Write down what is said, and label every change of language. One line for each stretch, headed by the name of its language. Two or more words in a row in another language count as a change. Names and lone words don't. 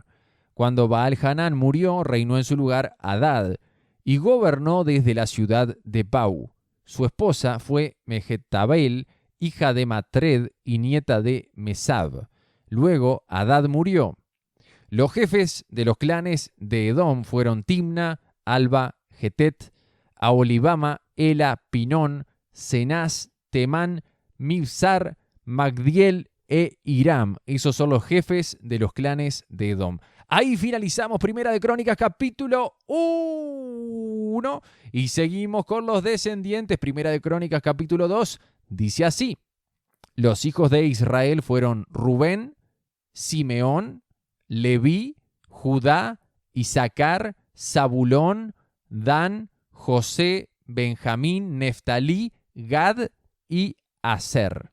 Spanish: Cuando Baal-Hanán murió, reinó en su lugar Hadad, y gobernó desde la ciudad de Pau. Su esposa fue Mehetabel, hija de Matred y nieta de Mesab. Luego Hadad murió. Los jefes de los clanes de Edom fueron Timna, Alba, Getet, Aholibama, Ela, Pinón, Cenaz, Temán, Mibsar, Magdiel e Hiram. Esos son los jefes de los clanes de Edom. Ahí finalizamos Primera de Crónicas capítulo 1 y seguimos con los descendientes. Primera de Crónicas capítulo 2 dice así: los hijos de Israel fueron Rubén, Simeón, Leví, Judá, Isaacar, Zabulón, Dan, José, Benjamín, Neftalí, Gad y Aser.